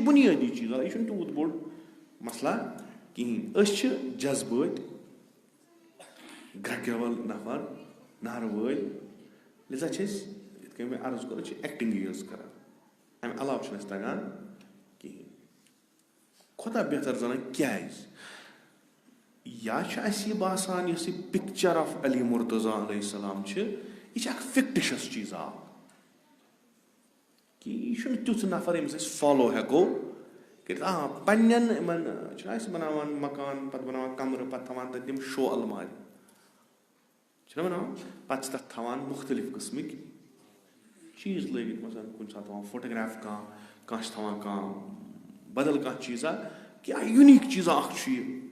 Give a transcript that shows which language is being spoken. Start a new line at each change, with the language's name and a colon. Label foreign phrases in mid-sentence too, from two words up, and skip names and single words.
Kashmiri: بُنیٲدی چیٖز یہِ چھُنہٕ تیوٗت بوٚڑ مسلہ کِہیٖنۍ أسۍ چھِ جذبٲتۍ گرٛکہِ وَل نفر نہرٕ وٲلۍ لِذا چھِ أسۍ یِتھ کٔنۍ مےٚ عرض کوٚر أسۍ چھِ ایکٹِنٛگٕے یٲژ کران اَمہِ علاوٕ چھُنہٕ اَسہِ تگان کِہیٖنۍ خۄدا بہتر زانان کیٛازِ یا چھُ اَسہِ یہِ باسان یۄس یہِ
English: picture of
Kashmiri: علی مرتضیٰ
Arabic: علیہ السلام
Kashmiri: چھِ یہِ چھِ اکھ فِکٹِشس چیٖزا کہِ یہِ چھُنہٕ تیُتھ نفر ییٚمِس أسۍ فالو ہٮ۪کو کٔرِتھ پنٕنٮ۪ن یِمن چھِنہ أسۍ بناوان مکان پتہٕ بناوان کمرٕ پتہٕ تھاوان تتہِ تِم شو المارِ چھِنہ بناوان پتہٕ چھِ تتھ تھاوان مُختٔلِف قٕسمٕکۍ چیٖز لٲگِتھ مثلاً کُنہِ ساتہٕ تھاوان فوٹوگراف کانٛہہ چھِ تھاوان کانٛہہ بدل کانٛہہ چیٖزا کیٛاہ یوٗنیٖک چیٖزا اکھ چھُ یہِ